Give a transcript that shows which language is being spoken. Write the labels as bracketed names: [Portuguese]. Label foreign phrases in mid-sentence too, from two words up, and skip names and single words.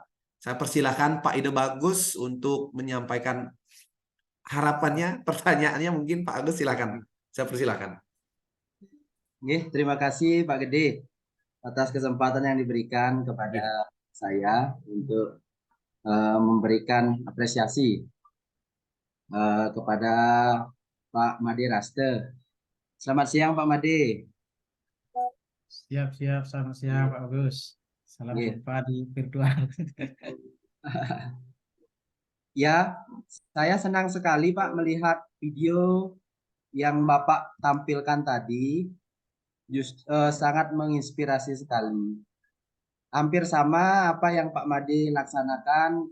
[Indonesian] Saya persilahkan Pak Ide Bagus untuk menyampaikan harapannya, pertanyaannya mungkin Pak Agus silakan. Saya persilahkan. Terima kasih Pak Gede atas kesempatan yang diberikan kepada saya untuk memberikan apresiasi kepada Pak Made Raste. Selamat siang Pak Made. Siap, selamat siang Pak Agus. Salam jumpa di virtual. Ya, saya senang sekali Pak melihat video yang Bapak tampilkan tadi. Sangat menginspirasi sekali. Hampir sama apa yang Pak Made laksanakan.